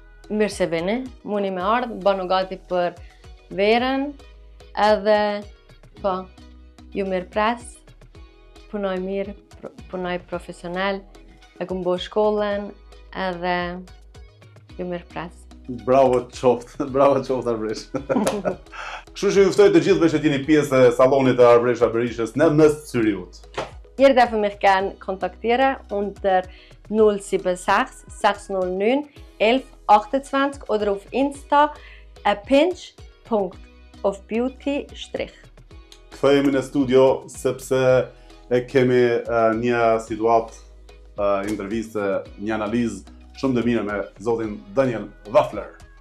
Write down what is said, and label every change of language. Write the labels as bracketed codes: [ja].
[sq] Mirë se vini, muni me ardhë, bënu gati për verën, edhe, po, ju mirë pres, punoj mirë, punoj profesional, e kum bo shkollën, edhe ju mirë pres. Bravo qoftë Arbresh. Kështu që juftoj të gjithëve që t'jeni pjesë e salonit e Arbresha Berishës në Mes Syriut. [de] Hier darf mich gern kontaktieren unter 076 609 1128 oder auf Insta pinch.ofbeauty. [sq] Kthehemi në studio sepse kemi një situatë interviste, një analizë shumë të mirë me zotin Daniel Waffler.